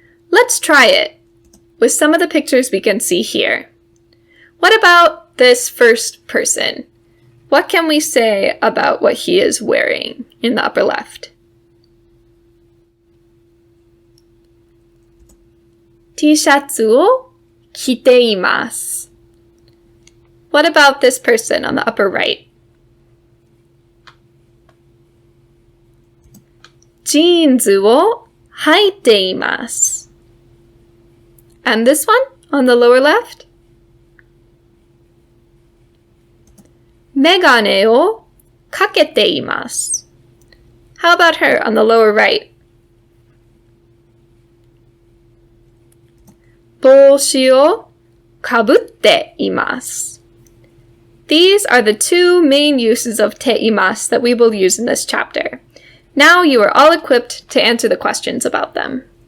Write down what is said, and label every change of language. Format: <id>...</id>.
<en>Let's try it with some of the pictures we can see here. What about this first person? What can we say about what he is wearing in the upper left?</en> <ja>T-shirtsを着ています.</ja> <en>What about this person on the upper right?</en> <ja>Jeansを履いています.</ja> <en>And this one on the lower left?</en> <ja>メガネをかけています.</ja> <en>How about her on the lower right?</en> <ja>帽子をかぶっています.</ja> <en>These are the two main uses of te imasu that we will use in this chapter. Now you are all equipped to answer the questions about them.</en>